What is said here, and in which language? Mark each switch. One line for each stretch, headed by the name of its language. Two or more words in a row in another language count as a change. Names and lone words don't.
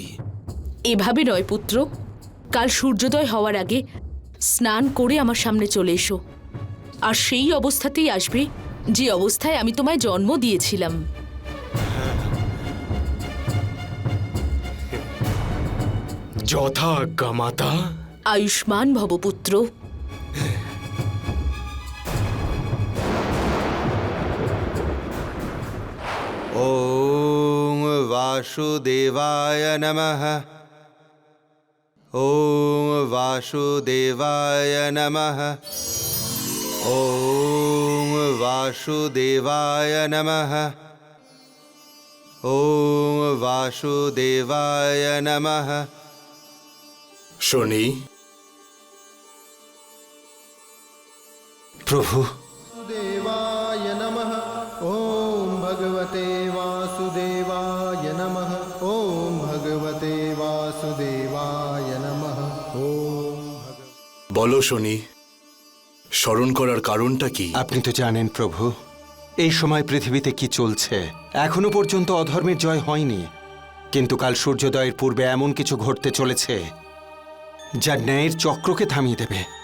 Bangla: এভাবে নয় পুত্র, কাল সূর্যোদয় হওয়ার আগে স্নান করে আমার সামনে চলে এসো, আর সেই অবস্থাতেই আসবে যে অবস্থায় আমি তোমায় জন্ম দিয়েছিলাম। যথা আজ্ঞা মাতা। আয়ুষ্মান ভব পুত্র।
Sanskrit: ওম বাসুদেবায় নমঃ। ওম বাসুদেবায় নমঃ। ওম বাসুদেবায় নমঃ। ওম বাসুদেবায় নমঃ।
Bangla: শনি, প্রভু,
Sanskrit: वासुदेवाय नमः। ओम भगवते वासुदेवाय नमः। ओम भगवते वासुदेवाय नमः। ओम
Bangla: বলো শনি, স্মরণ করার কারণটা কি? আপনি তো জানেন প্রভু, এই সময় পৃথিবীতে কি চলছে। এখনো পর্যন্ত অধর্মের জয় হয়নি, কিন্তু কাল সূর্যোদয়ের পূর্বে এমন কিছু ঘটতে চলেছে যা ন্যায়ের চক্রকে থামিয়ে দেবে।